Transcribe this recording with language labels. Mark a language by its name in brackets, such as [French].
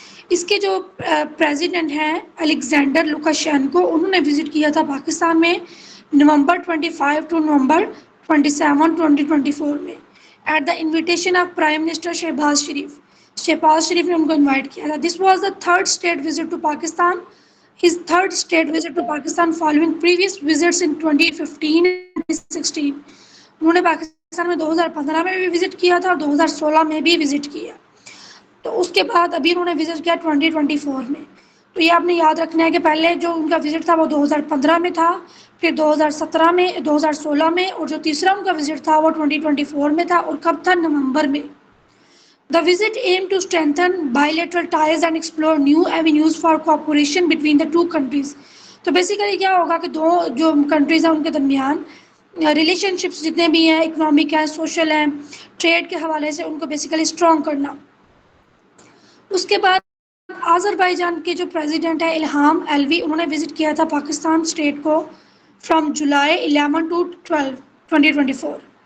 [Urdu] اس کے جو پریزیڈنٹ ہیں الیگزینڈر لوکاشینکو، انہوں نے وزٹ کیا تھا پاکستان میں نومبر 25 ٹو نومبر 27 2024 میں [English] at the invitation of prime minister [Urdu] Shahbaz شریف. شہباز شریف نے ان کو انوائٹ کیا تھا. [English] This was the third state visit to Pakistan. His third state visit to Pakistan following previous visits in 2015 and 2016. [Urdu] انہوں نے پاکستان میں 2015 میں بھی وزٹ کیا تھا اور 2016 میں بھی وزٹ کیا. تو اس کے بعد ابھی انہوں نے وزٹ کیا 2024 میں. تو یہ آپ نے یاد رکھنا ہے کہ پہلے جو ان کا وزٹ تھا وہ 2015 میں تھا، پھر 2017 میں، 2016 میں، اور جو تیسرا ان کا وزٹ تھا وہ 2024 میں تھا. اور کب تھا؟ نومبر میں. [English] The visit aimed to strengthen bilateral ties and explore new avenues for cooperation between the two countries. [Urdu] تو بیسیکلی کیا ہوگا کہ دو جو کنٹریز ہیں ان کے درمیان ریلیشن شپس جتنے بھی ہیں، اکنامک ہیں، سوشل ہیں، ٹریڈ کے حوالے سے ان کو بیسیکلی اسٹرانگ کرنا. اس کے بعد آذربائیجان کے جو پریزیڈنٹ ہے الہام الوی، انہوں نے وزٹ کیا تھا پاکستان اسٹیٹ کو فرام جولائی 11 ٹو 12 2024.